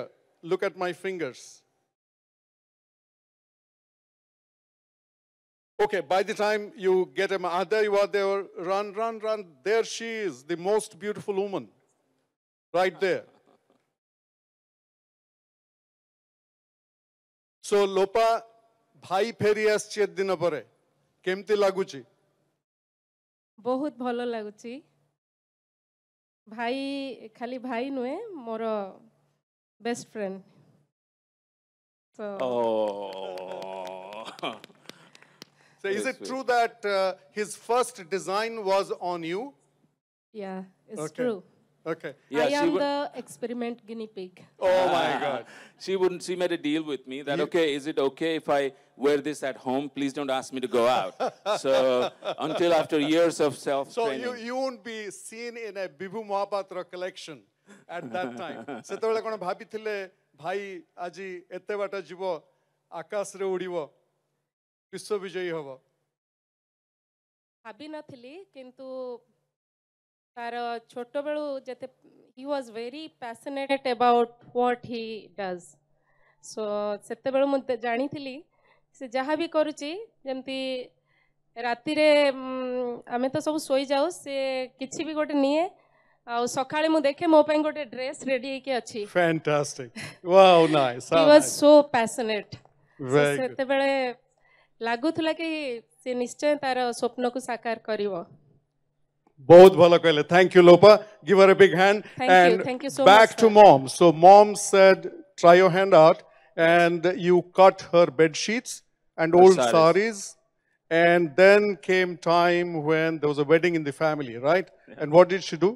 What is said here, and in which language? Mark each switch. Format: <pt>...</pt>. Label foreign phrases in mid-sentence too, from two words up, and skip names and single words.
<en>Look at my fingers. Okay, by the time you get him, there you are there, run, run, run. There she is, the most beautiful woman, right there.</en> <or>So, Lopa, ଭାଇ ଫେରି ଆସିଛି ଏତେ ଦିନ ପରେ. କେମିତି ଲାଗୁଛି? बहुत ଭଲ ଲାଗୁଛି ଭାଇ ଖାଲି ଭାଇ ନୁହେଁ ମୋର</or> <en>best friend Oh. So, is Very it sweet. true that his first design was on you? yeah it's Okay. true Okay. Yeah, I she am would- the experiment guinea pig Oh my God. She made a deal with me that, okay, is it okay if I wear this at home? Please don't ask me to go out. So until after years of So self-training. you won't be seen in a Bibhu Mahapatra collection at that time.</en> <or>ସେତେବେଳେ କ'ଣ ଭାବିଥିଲେ ଭାଇ ଆଜି ଏତେ ବାଟ ଯିବ ଆକାଶରେ ଉଡ଼ିବ ବିଶ୍ୱ ବିଜୟୀ ହେବ ଭାବି ନଥିଲି କିନ୍ତୁ ତାର ଛୋଟବେଳୁ ଯେତେ</or> <en>he was very passionate about what he does so</en> <or>ସେତେବେଳୁ ମୁଁ ଜାଣିଥିଲି ସେ ଯାହା ବି କରୁଛି ଯେମିତି ରାତିରେ ଆମେ ତ ସବୁ ଶୋଇଯାଉ ସେ କିଛି ବି ଗୋଟେ ନିଏ ଆଉ ସକାଳେ ମୁଁ ଦେଖେ ମୋ ପାଇଁ ଗୋଟେ</or> <en>dress ready</en> <or>ହେଇକି ଅଛି</or> <en>Fantastic. Wow, nice. he How was nice. so passionate Very good.</en> <or>ସେତେବେଳେ ଲାଗୁଥିଲା କି ସେ ନିଶ୍ଚୟ ତାର ସ୍ୱପ୍ନକୁ ସାକାର କରିବ ବହୁତ ଭଲ କହିଲେ.</or> <en>Thank you, Lopa. Give her a big hand. Thank you so back much, to sir. mom. So mom said, try your hand out. And you cut her bed sheets and Her old saris. saris. And then came time when there was a wedding in the family, right? And what did she do?</en>